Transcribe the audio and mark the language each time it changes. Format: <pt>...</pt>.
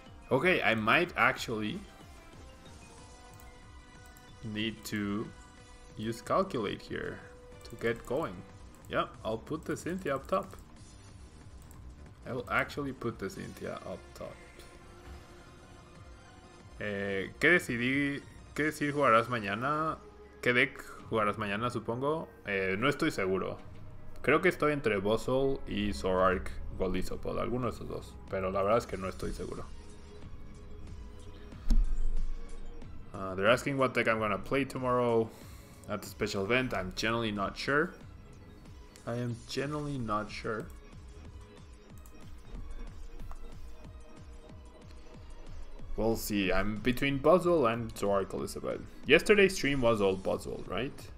<en>Okay, I might actually need to use Calculate here to get going. Yep, I'll put the Cynthia up top. I will actually put the Cynthia up top.</en> <es>¿Qué decir jugarás mañana? ¿Qué deck jugarás mañana, supongo? No estoy seguro. Creo que estoy entre Buzzle y Zoroark Goldisopod, alguno de esos dos. Pero la verdad es que no estoy seguro.</es> <en>They're asking what deck I'm gonna play tomorrow at the special event. I'm generally not sure. I am generally not sure. We'll see. I'm between Buzzle and Zoroark Elizabeth. Yesterday's stream was all Buzzle, right?</en>